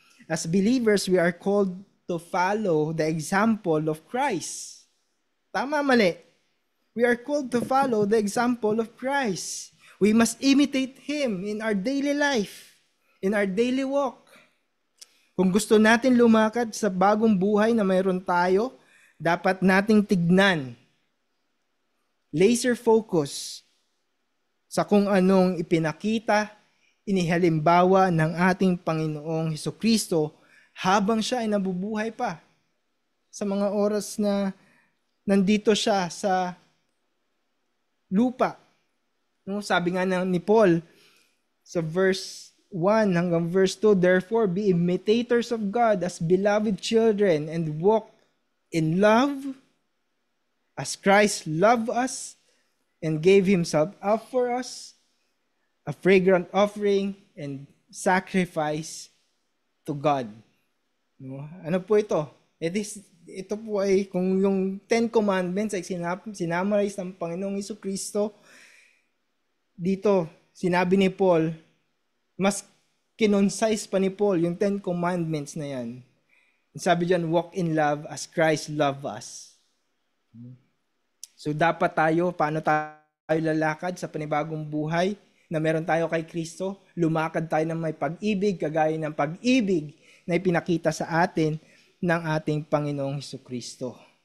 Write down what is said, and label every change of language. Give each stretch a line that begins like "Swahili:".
English: As believers, we are called to follow the example of Christ.
Filipino: Tama, mali?
English: We are called to follow the example of Christ. We must imitate Him in our daily life, in our daily walk.
Filipino: Kung gusto natin lumakad sa bagong buhay na mayroon tayo, dapat nating tignan, laser focus sa kung anong ipinakita, inihalimbawa ng ating Panginoong Hesukristo habang siya ay nabubuhay pa sa mga oras na nandito siya sa lupa. No, sabi nga ni Paul sa verse 1 hanggang verse 2,
English: therefore be imitators of God as beloved children and walk in love as Christ loved us and gave himself up for us, a fragrant offering and sacrifice to God.
Filipino: No? Ano po ito? Ito po ay kung yung 10 Commandments ay sinamarize ng Panginoong Hesukristo, dito sinabi ni Paul, mas kinonsise pa ni Paul yung 10 Commandments na yan. Sabi dyan,
English: walk in love as Christ loved us.
Filipino: So dapat paano tayo lalakad sa panibagong buhay na meron tayo kay Kristo? Lumakad tayo ng may pag-ibig, kagaya ng pag-ibig na ipinakita sa atin ng ating Panginoong Hesukristo.